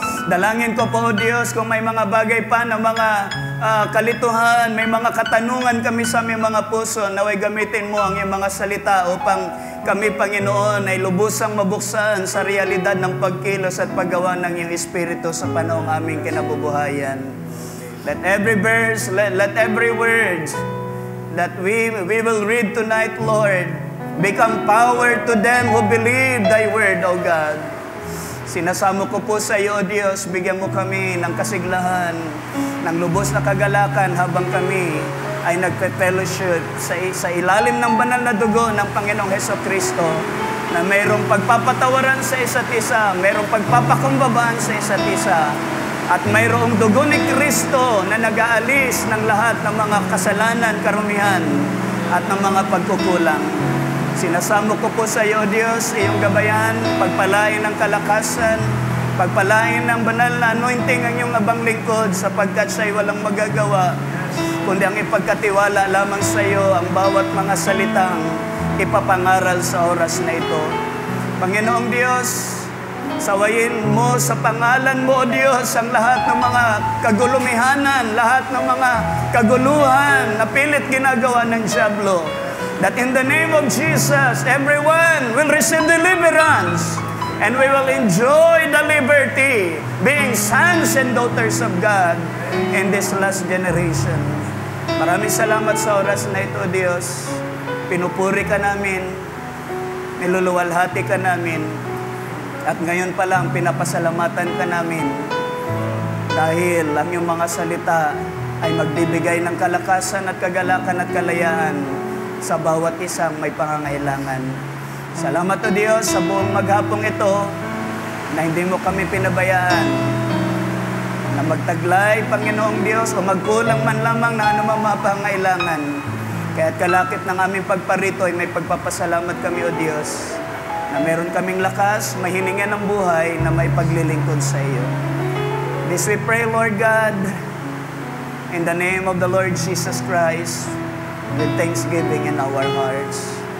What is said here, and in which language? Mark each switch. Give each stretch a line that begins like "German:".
Filipino: Dalangin ko po, O Diyos, kung may mga bagay pa na mga kalituhan, may mga katanungan kami sa aming mga puso, naway gamitin mo ang iyong mga salita upang kami, Panginoon, ay lubusang mabuksan sa realidad ng pagkilos at paggawa ng iyong Espiritu sa panahong aming kinabubuhayan.
English: Let every verse, let every word that we will read tonight, Lord, become power to them who believe thy word, O God.
Filipino: Sinasamo ko po sa iyo, O Diyos, bigyan mo kami ng kasiglahan, ng lubos na kagalakan habang kami ay nagpe-fellowship sa ilalim ng banal na dugo ng Panginoong Hesukristo, na mayroong pagpapatawaran sa isa't isa, mayroong pagpapakumbabaan sa isa't isa, at mayroong dugo ni Kristo na nag-aalis ng lahat ng mga kasalanan, karumihan, at ng mga pagkukulang. Sinasamo ko po sa iyo, Diyos, iyong gabayan, pagpalain ng kalakasan, pagpalain ng banal na anointing ang iyong abang lingkod, sapagkat siya'y walang magagawa, kundi ang ipagkatiwala lamang sa iyo ang bawat mga salitang ipapangaral sa oras na ito. Panginoong Diyos, sawayin mo sa pangalan mo, O Diyos, ang lahat ng mga kagulumihanan, lahat ng mga kaguluhan na pilit ginagawa ng dyablo.
English: That in the name of Jesus, everyone will receive deliverance and we will enjoy the liberty, being sons and daughters of God in this last generation.
Filipino: Maraming salamat sa oras na ito, Diyos. Pinupuri ka namin, niluluwalhati ka namin, at ngayon pa lang pinapasalamatan ka namin dahil ang iyong mga salita ay magbibigay ng kalakasan at kagalakan at kalayaan sa bawat isang may pangangailangan. Salamat, O Diyos, sa buong maghapong ito na hindi mo kami pinabayaan na magtaglay, Panginoong Diyos, o magkulang man lamang na anumang mga pangangailangan. Kaya't kalakip ng aming pagparito ay may pagpapasalamat kami, O Diyos, na meron kaming lakas, mahiningan ng buhay na may paglilingkod sa iyo.
English: This we pray, Lord God, in the name of the Lord Jesus Christ, with thanksgiving in our hearts.